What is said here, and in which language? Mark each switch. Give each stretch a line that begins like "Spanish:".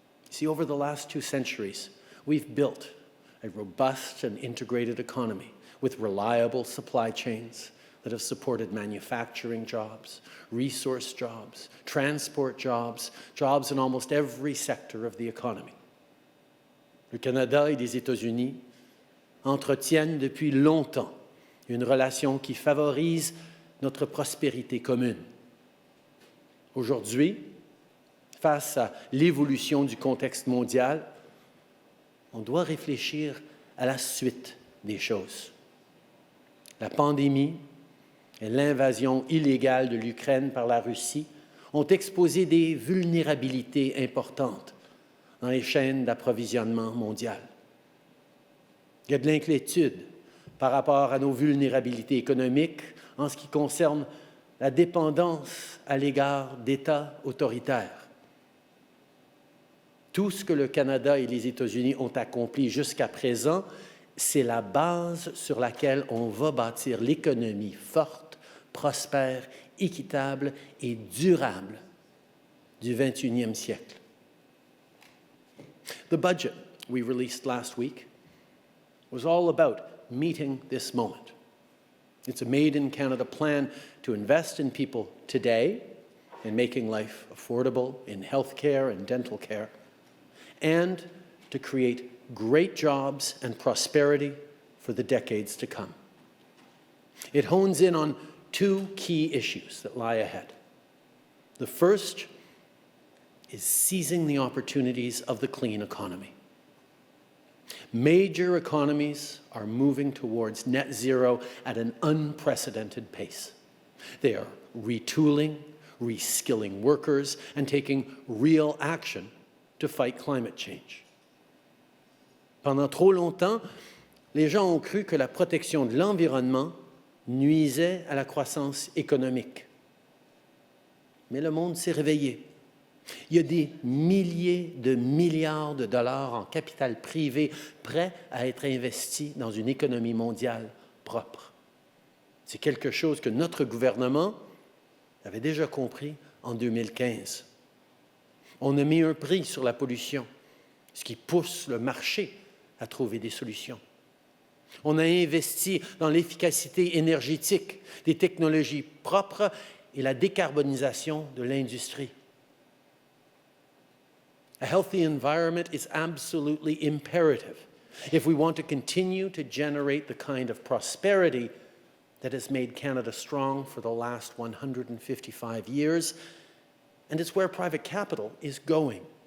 English: See, over the last 2 centuries, we've built a robust and integrated economy with reliable supply chains that have supported manufacturing jobs, resource jobs, transport jobs, jobs in almost every sector of the economy.
French: Le Canada et les États-Unis entretiennent depuis longtemps une relation qui favorise notre prospérité commune. Aujourd'hui, face à l'évolution du contexte mondial, on doit réfléchir à la suite des choses. La pandémie et l'invasion illégale de l'Ukraine par la Russie ont exposé des vulnérabilités importantes dans les chaînes d'approvisionnement mondiales. Il y a de l'inquiétude par rapport à nos vulnérabilités économiques en ce qui concerne la dépendance à l'égard d'États autoritaires. Tout ce que le Canada et les États-Unis ont accompli jusqu'à présent, c'est la base sur laquelle on va bâtir l'économie forte, prospère, équitable et durable du 21e siècle.
English: The budget we released last week was all about meeting this moment. It's a made-in-Canada plan to invest in people today in making life affordable in healthcare and dental care, and to create great jobs and prosperity for the decades to come. It hones in on 2 key issues that lie ahead. The first is seizing the opportunities of the clean economy. Major economies are moving towards net zero at an unprecedented pace. They are retooling, reskilling workers, and taking real action to fight climate change.
French: Pendant trop longtemps, les gens ont cru que la protection de l'environnement nuisait à la croissance économique. Mais le monde s'est réveillé. Il y a des milliers de milliards de dollars en capital privé prêts à être investis dans une économie mondiale propre. C'est quelque chose que notre gouvernement avait déjà compris en 2015. On a mis un prix sur la pollution, ce qui pousse le marché à trouver des solutions. On a investi dans l'efficacité énergétique, des technologies propres et la décarbonisation de l'industrie.
English: A healthy environment is absolutely imperative if we want to continue to generate the kind of prosperity that has made Canada strong for the last 155 years, and it's where private capital is going.